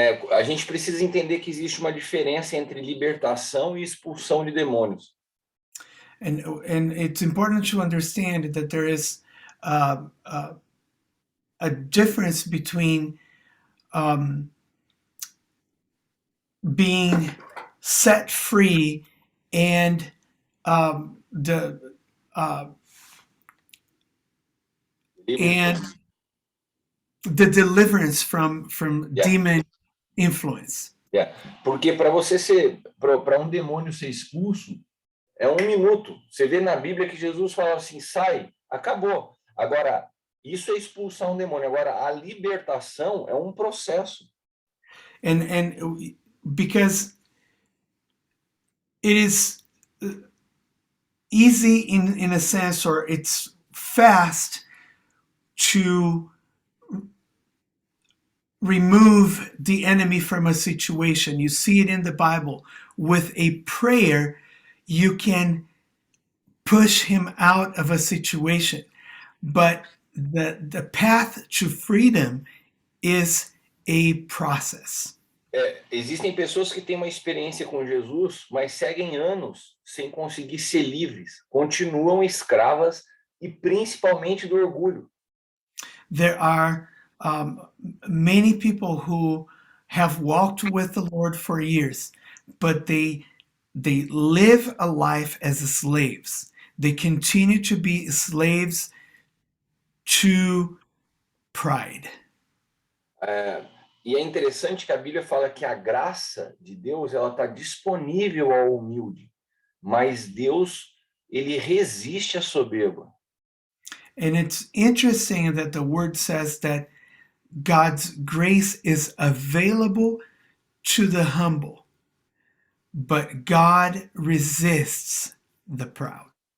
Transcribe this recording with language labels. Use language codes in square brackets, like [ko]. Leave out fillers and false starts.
[pt] A gente precisa entender que existe uma diferença entre libertação e expulsão de demônios. [en] And it's important to understand that there is a difference between being set free and the and the deliverance from Yeah. demon influence. [pt] Porque para um demônio ser expulso, é 1 minuto. Você vê na Bíblia que Jesus fala assim, sai, acabou. Agora, isso é expulsar um demônio. Agora, a libertação é um processo. [en] And because it is easy in a sense, or it's fast to remove the enemy from a situation. You see it in the Bible. With a prayer, you can push him out of a situation. But the path to freedom is a process. [pt] Existem pessoas que têm uma experiência com Jesus, mas seguem anos sem conseguir ser livres, continuam escravas e principalmente do orgulho. [en] There are many people who have walked with the Lord for years, but they live a life as slaves. They continue to be slaves to pride. [pt] E é interessante que a Bíblia fala que a graça de Deus ela está disponível ao humilde, mas Deus ele resiste à soberba. [en] And it's interesting that the word says that God's grace is available to the humble, but God resists the proud.